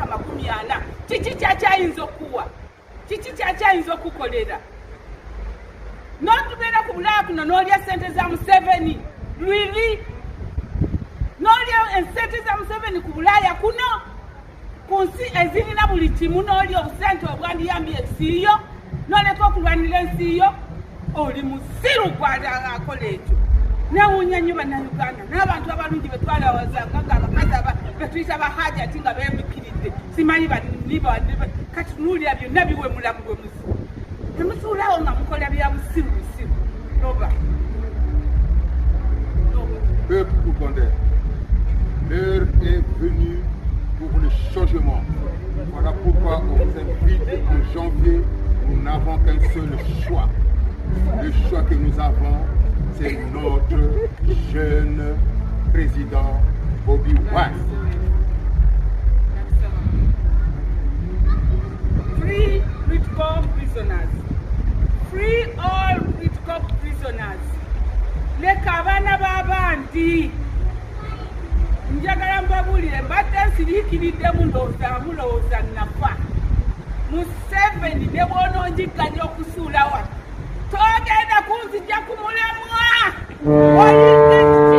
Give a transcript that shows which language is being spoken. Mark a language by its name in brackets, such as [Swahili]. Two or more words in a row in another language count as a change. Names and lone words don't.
[Ganda] 40 kiki kyakyayinza okuwa kiki kyakyayinza okukolera n'otubeera ku Bulaaya kuno n'olya sente za Museveni lwiri n'olya sente za Museveni ku Bulaaya kuno ku nsi ezirina buli kimu n'olya obusente obwandiyambye ensi yo n'oleka okulwanira ensi yo oli musiru gw'akola ekyo. Nawunya nnyo bannayuganda n'abantu abalungi betwalawazanga ng'abakazi betuyita bahajati nga beemikiridde simanyi kati nuulira byonna biwemula bwe musiru temusuulawo nga mukola bya busiru loba. [French] Peuple ougandais, l'heure est venue pour le changement. Voilà pourquoi on vous invite en janvier. Nous n'avons qu'un seul choix. Le choix que nous avons, c'est notre jeune président Bobi Wine. [English] Free political prisoners. Free all political prisoners. [Ganda] Leka abaana b'abandi siriikiridde mulowooza nafa. Museveni ne bw'onoonjiganya okusuulawa togenda kunzija ku mulamwa.